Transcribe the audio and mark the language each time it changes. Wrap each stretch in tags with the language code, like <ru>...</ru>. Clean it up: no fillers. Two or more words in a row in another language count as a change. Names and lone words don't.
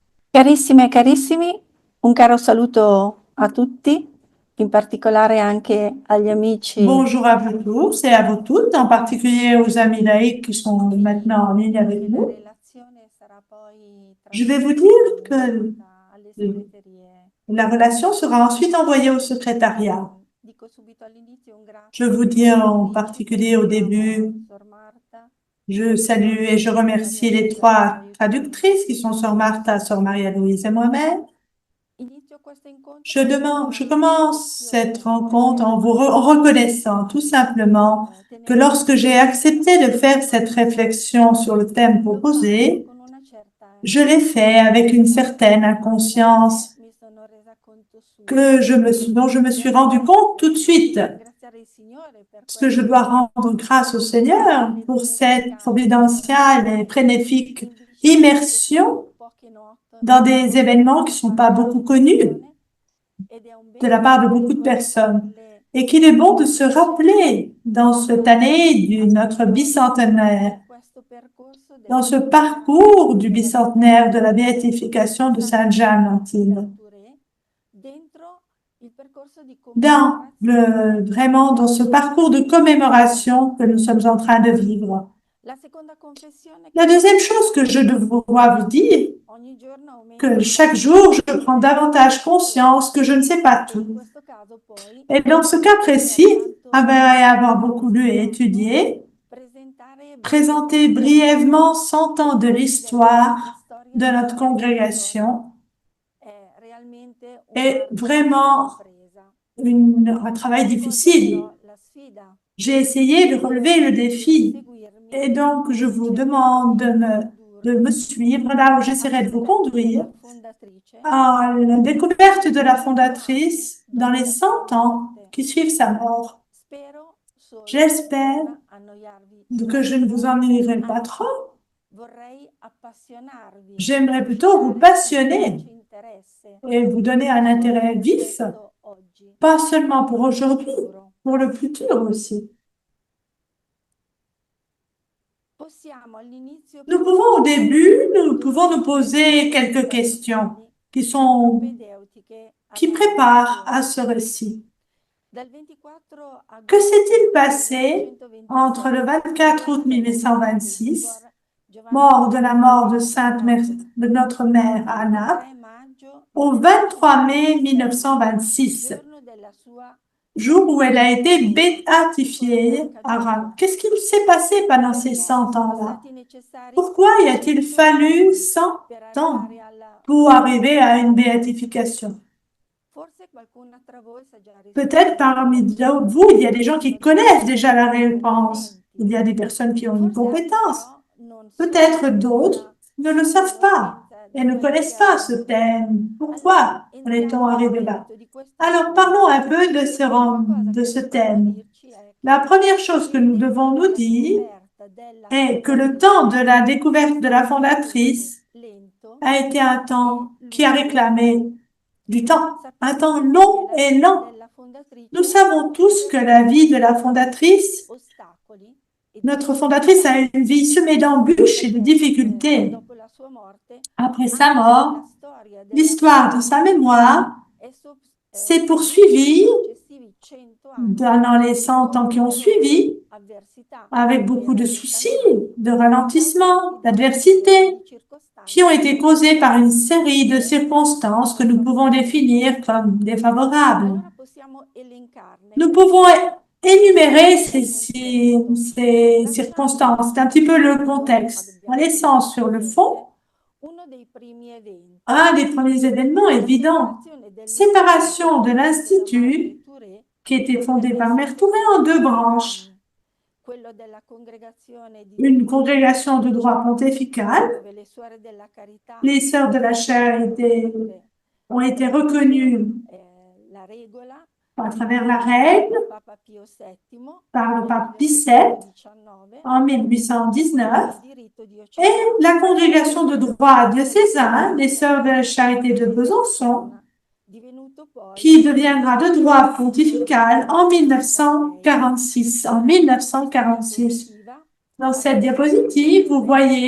<it>Carissime e carissimi, un caro saluto a tutti, in particolare anche agli amici.</it> <fr>Bonjour à vous tous et à vous toutes, en particulier aux amis laïcs qui sont maintenant en ligne avec</fr> <it>La</it> <fr>nous.</fr> <it>relazione sarà poi</it> <fr>Je vais vous</fr> <it>trasmessa</it> <fr>dire</fr> <it>e</it> <fr>que</fr> <it>inviata alle segreterie.</it> <fr>la relation sera ensuite envoyée au secrétariat.</fr> <it>Dico subito all'inizio un</it> <fr>Je veux</fr> <it>grazie</it> <fr>dire en</fr> <it>ai</it> <fr>particulier au</fr> <it>traduttori,</it> <fr>début,</fr> <it>Sor Marta,</it> <fr>je salue et je remercie les trois traductrices qui sont Sœur Martha, Sœur Maria-Louise et moi-même.</fr> <it>Inizio questo incontro con</it> <fr>Je commence cette rencontre en en</fr> <it>perché</it> <fr>reconnaissant tout simplement que</fr> <it>tenevo</it> <fr>lorsque j'ai accepté de faire cette réflexion sur le thème</fr> <it>l'ho fatto</it> <fr>proposé,</fr> <it>con una certa</it> <fr>je l'ai fait avec une certaine</fr> <it>veramente</it> <fr>inconscience</fr> <it>mi sono resa conto</it> <fr>que</fr> <it>subito</it> <fr>dont je me</fr> <it>di</it> <fr>suis rendu</fr> <it>essere</it> <fr>compte tout de suite.</fr> <it>ringraziare il Signore per</it> <fr>Parce que je dois rendre grâce au Seigneur</fr> <it>quelle</it> <fr>pour cette</fr> <it>dimenticate</it> <fr>providentielle et bénéfique</fr> <it>semplicemente</it> <fr>immersion</fr> <it>poche</it> <fr>dans des événements qui sont pas beaucoup connus</fr> <it>persone ed è un</it> <fr>de la</fr> <it>bene</it> <fr>part de beaucoup de personnes.</fr> <it>ricordarle</it> <fr>Et qu'il est bon de se</fr> <it>invece</it> <fr>rappeler dans cette année de notre bicentenaire,</fr> <it>in questo percorso</it> <fr>dans</fr> <it>della</it> <fr>ce parcours du bicentenaire de la béatification de Sainte Jeanne d'Antille,</fr> <it>Touré dentro il percorso di</it> <fr>vraiment dans ce parcours de commémoration que nous sommes en train de vivre.</fr> <it>La seconda confessione</it> <fr>La</fr> <it>che</it> <fr>deuxième chose que je dois vous dire,</fr> <it>ogni giorno aumento</it> <fr>que</fr> <it>la</it> <fr>chaque jour, je prends davantage</fr> <it>consapevolezza</it> <fr>conscience que je ne sais pas</fr> <it>e in</it> <fr>tout.</fr> <it>questo caso poi</it> <fr>Et dans ce cas précis, après avoir beaucoup lu et étudié,</fr> <it>presentare</it> <fr>présenter</fr> <it>brevemente</it> <fr>brièvement 100 ans de</fr> <it>la</it> <fr>l'histoire</fr> <it>storia</it> <fr>de</fr> <it>della</it> <fr>notre congrégation</fr> <it>è realmente</it> <fr>est</fr> <it>un'ardua</it> <fr>vraiment</fr> <it>impresa.</it> <fr>un travail</fr> <it>Colgo</it> <fr>difficile.</fr> <it>però la sfida</it> <fr>J'ai essayé de relever le défi</fr> <it>seguirmi</it> <fr>et donc je</fr> <it>e</it> <fr>vous</fr> <it>cercherò</it> <fr>demande</fr> <it>di</it> <fr>de me suivre là où j'essaierai de vous conduire</fr> <it>fondatrice</it> <fr>à la découverte de la fondatrice dans les</fr> <it>dopo</it> <fr>100 ans</fr> <it>morte.</it> <fr>qui suivent sa mort.</fr> <it>Spero solo di</it> <fr>J'espère</fr> <it>non annoiarvi</it> <fr>que je ne vous</fr> <it>troppo,</it> <fr>ennuierai pas</fr> <it>anzi</it> <fr>trop.</fr> <it>vorrei appassionarvi</it> <fr>J'aimerais</fr> <it>e</it> <fr>plutôt vous</fr> <it>suscitare un</it> <fr>passionner</fr> <it>vivace interesse,</it> <fr>et vous donner un</fr> <it>non solo</it> <fr>intérêt</fr> <it>per</it> <fr>vif,</fr> <it>questo oggi,</it> <fr>pas</fr> <it>ma</it> <fr>seulement pour</fr> <it>per il</it> <fr>aujourd'hui,</fr> <it>futuro.</it> <fr>pour le futur aussi.</fr> <it>Possiamo all'inizio</it> <fr>Nous pouvons au</fr> <it>porci</it> <fr>début, nous pouvons nous</fr> <it>domande</it> <fr>poser quelques questions</fr> <it>fondamentali</it> <fr>qui sont,</fr> <it>propedeutiche</it> <fr>qui</fr> <it>alla</it> <fr>préparent à</fr> <it>narrazione.</it> <fr>ce récit.</fr> <it>Dal 24</it> <fr>Que s'est-il</fr> <it>agosto</it> <fr>passé entre le</fr> <it>1926,</it> <fr>24 août</fr> <it>morte della Beata</it> <fr>1826,</fr> <it>Suor Giovanna</it> <fr>mort de la mort de</fr> <it>Maria Napoli,</it> <fr>De notre mère</fr> <it>al</it> <fr>à Naples,</fr> <it>23 maggio</it> <fr>au 23 mai</fr> <it>1926,</it> <fr>1926,</fr> <it>giorno della sua</it> <fr>jour où elle a été</fr> <it>beatificazione? Che cosa è</it> <fr>béatifiée à Reims?</fr> <it>accaduto?</it> <fr>Qu'est-ce qui s'est passé pendant ces</fr> <it>Perché</it> <fr>100</fr> <it>sono</it> <fr>ans-là?</fr> <it>stati necessari</it> <fr>Pourquoi y a-t-il</fr> <it>100</it> <fr>fallu</fr> <it>anni</it> <fr>100</fr> <it>per</it> <fr>ans</fr> <it>arrivare alla</it> <fr>pour arriver à une</fr> <it>beatificazione?</it> <fr>béatification?</fr> <it>Forse qualcuno tra voi sa già</it> <fr>Peut-être</fr> <it>rispondere,</it> <fr>parmi vous, il y a des gens qui</fr> <it>sono</it> <fr>connaissent</fr> <it>delle</it> <fr>déjà la</fr> <it>persone</it> <fr>réponse. Il</fr> <it>competenti.</it> <fr>y a des personnes qui ont une</fr> <it>Forse altri</it> <fr>compétence.</fr> <it>però non sono</it> <fr>Peut-être d'autres</fr> <it>ancora</it> <fr>ne le</fr> <it>a</it> <fr>savent pas</fr> <it>conoscenza</it> <fr>et</fr> <it>di</it> <fr>ne</fr> <it>quello</it> <fr>connaissent</fr> <it>che</it> <fr>pas ce</fr> <it>avvenuto.</it> <fr>thème.</fr> <it>Allora,</it> <fr>Pourquoi en est-on</fr> <it>entriamo nel</it> <fr>arrivé là?</fr> <it>merito di questo</it> <fr>Alors parlons un</fr> <it>argomento.</it> <fr>peu</fr> <it>La prima cosa</it> <fr>de</fr> <it>che</it> <fr>ce</fr> <it>dobbiamo</it> <fr>thème.</fr> <it>dirci è</it> <fr>La</fr> <it>che</it> <fr>première chose que nous</fr> <it>il</it> <fr>devons</fr> <it>tempo</it> <fr>nous</fr> <it>della</it> <fr>dire</fr> <it>scoperta della</it> <fr>est que le temps de</fr> <it>fondatrice</it> <fr>la découverte de la</fr> <it>è stato</it> <fr>fondatrice</fr> <it>lento</it> <fr>a été un</fr> <it>e</it> <fr>temps qui a</fr> <it>lungo.</it> <fr>réclamé du temps, un</fr> <it>Sappiamo</it> <fr>temps</fr> <it>tutti che</it> <fr>long</fr> <it>la</it> <fr>et</fr> <it>vita</it> <fr>lent.</fr> <it>della</it> <fr>Nous</fr> <it>fondatrice</it> <fr>savons</fr> <it>è</it> <fr>tous que la vie de</fr> <it>percorsa</it> <fr>la</fr> <it>di</it> <fr>fondatrice,</fr> <it>ostacoli e</it> <fr>notre fondatrice a une vie semée d'embûches et de</fr> <it>perché</it> <fr>difficultés.</fr> <it>dopo la sua morte</it> <fr>Après sa</fr> <it>anche la</it> <fr>mort,</fr> <it>storia della</it> <fr>l'histoire de sa</fr> <it>fondatrice</it> <fr>mémoire</fr> <it>è</it> <fr>s'est</fr> <it>proseguita nei</it> <fr>poursuivie</fr> <it>successivi 100 anni</it> <fr>dans les 100</fr> <it>con</it> <fr>ans qui ont</fr> <it>numerose</it> <fr>suivi,</fr> <it>avversità</it> <fr>avec</fr> <it>e</it> <fr>beaucoup de soucis,</fr> <it>rallentamenti</it> <fr>de</fr> <it>causati</it> <fr>ralentissement,</fr> <it>da una serie</it> <fr>d'adversité,</fr> <it>di</it> <fr>qui ont</fr> <it>circostanze</it> <fr>été causés par une série de</fr> <it>oggettive</it> <fr>circonstances que</fr> <it>non</it> <fr>nous pouvons</fr> <it>favorevoli.</it> <fr>définir comme défavorables.</fr> <it>Allora possiamo elencarne</it> <fr>Nous pouvons</fr> <it>per</it> <fr>énumérer</fr> <it>dare un contesto.</it> <fr>ces</fr> <it>Lasciando</it> <fr>circonstances. C'est un petit peu</fr> <it>sul</it> <fr>le</fr> <it>fondo, ma</it> <fr>contexte. En</fr> <it>dobbiamo</it> <fr>laissant</fr> <it>tenerlo</it> <fr>sur le fond,</fr> <it>presente, uno dei primi eventi,</it> <fr>un des premiers événements</fr> <it>la</it> <fr>évidents,</fr> <it>separazione dell'istituto</it> <fr>séparation de</fr> <it>fondato da Madre</it> <fr>l'Institut</fr> <it>Touré</it> <fr>qui était</fr> <it>per</it> <fr>fondé par Mère Touré</fr> <it>l'essenza</it> <fr>en deux</fr> <it>due</it> <fr>branches.</fr> <it>rami, quello della congregazione di</it> <fr>Une</fr> <it>diritto</it> <fr>congrégation de droit</fr> <it>pontificio,</it> <fr>pontifical.</fr> <it>dove le suore della carità</it> <fr>Les sœurs de la</fr> <it>sono</it> <fr>charité</fr> <it>riconosciute</it> <fr>ont été</fr> <it>attraverso</it> <fr>reconnues</fr> <it>la regola</it> <fr>à travers la</fr> <it>emanata</it> <fr>règle</fr> <it>da Papa Pio VII</it> <fr>par le</fr> <it>nel</it> <fr>pape Pie VII</fr> <it>1819</it> <fr>en</fr> <it>per</it> <fr>1819</fr> <it>il diritto</it> <fr>et la</fr> <it>diocesano,</it> <fr>congrégation de droit diocésain des</fr> <it>pontificale</it> <fr>sœurs de la charité de</fr> <it>di</it> <fr>Besançon</fr> <it>Ravenna, divenuto poi</it> <fr>qui deviendra de droit pontifical en</fr> <it>1946.</it> <fr>1946. En</fr> <it>In questa</it> <fr>1946.</fr> <it>diapositiva</it> <fr>Dans cette</fr> <it>abbiamo fatto</it> <fr>diapositive, vous</fr> <it>vedere</it>